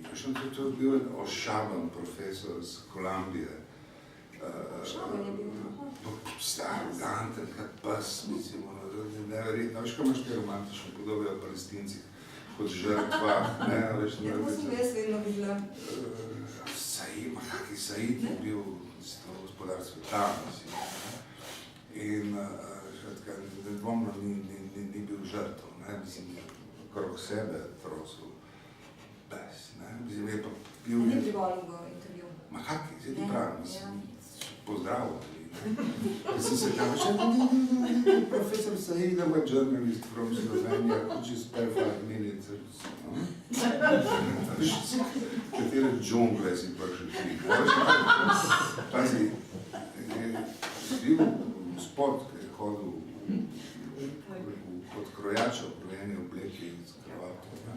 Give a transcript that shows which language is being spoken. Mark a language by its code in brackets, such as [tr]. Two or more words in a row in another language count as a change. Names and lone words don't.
[sl] To je bil ošaban profesor z Kolumbije. Ošaban je bil? Aroganten, kak pes, mislim, neverjetno. Veš, kaj imaš te romantične podobe o palestincih kot žrtvah, ne, veš, ne. Ja, to sem jaz vedno videla. Said, kaki Said je bil gospodar sveta, mislim. In nedvomno ni bil žrtv, ne, mislim, okrog sebe trosil pes, ne. Mislim, je pa bil... Ni privolil v intervju. Ma kaki, zdaj ti pravim, mislim, pozdravil. Sem se tam [en] Professor Said, I'm a journalist from Slovenia, could you spare 5 minutes? [sl] Katere džungle si prišel ti? Pazi, bil gospod, ki je hodil kot krojača v krojeni obleki in z kravato.